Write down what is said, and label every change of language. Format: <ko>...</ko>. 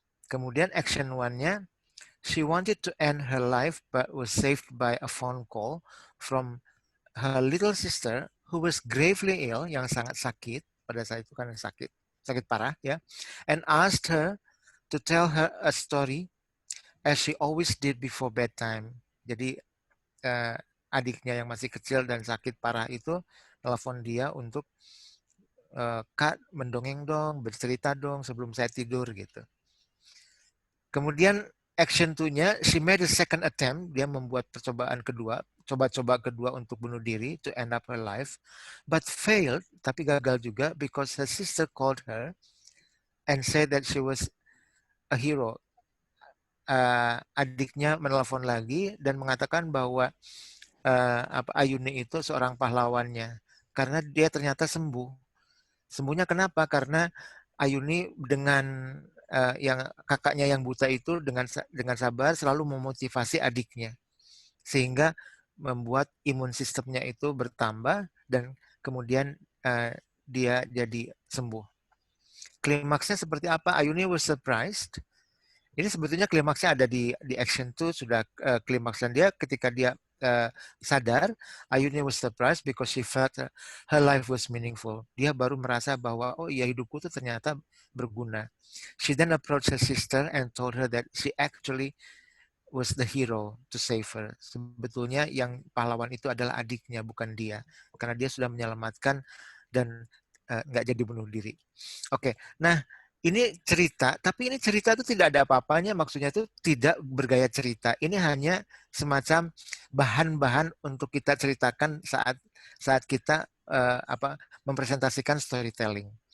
<id>Kemudian action 1-nya,</id> <en>she wanted to end her life but was saved by a phone call from her little sister who was gravely ill,</en> <id>yang sangat sakit, pada saat itu kan sakit parah ya,</id> <en>and asked her to tell her a story as she always did before bedtime.</en> <id>Jadi adiknya yang masih kecil dan sakit parah itu telepon dia untuk Kak mendongeng dong, bercerita dong sebelum saya tidur gitu. Kemudian action 2-nya,</id> <en>she made a second attempt,</en> <id>dia membuat percobaan kedua, coba-coba kedua untuk bunuh diri,</id> <en>to end up her life, but failed,</en> <id>tapi gagal juga,</id> <en>because her sister called her and said that she was a hero.</en> <id>Adiknya menelpon lagi dan mengatakan bahwa Ayuni itu seorang pahlawannya, karena dia ternyata sembuh. Sembuhnya kenapa? Karena Ayuni dengan yang kakaknya yang buta itu dengan sabar selalu memotivasi adiknya, sehingga membuat imun sistemnya itu bertambah dan kemudian dia jadi sembuh. Klimaksnya seperti apa?</id> <en>Ayuni was surprised.</en> <id>Ini sebetulnya klimaksnya ada di action 2 sudah klimaks, dan dia ketika dia sadar,</id> <en>Ayuni was surprised because she felt her life was meaningful.</en> <id>Dia baru merasa bahwa oh iya hidupku tuh ternyata berguna.</id> <en>She then approached her sister and told her that she actually was the hero to save her.</en> <id>Sebetulnya yang pahlawan itu adalah adiknya, bukan dia, karena dia sudah menyelamatkan dan nggak jadi bunuh diri. Oke, nah ini cerita, tapi ini cerita itu tidak ada apa-apanya, maksudnya itu tidak bergaya cerita. Ini hanya semacam bahan-bahan untuk kita ceritakan saat kita mempresentasikan storytelling.</id>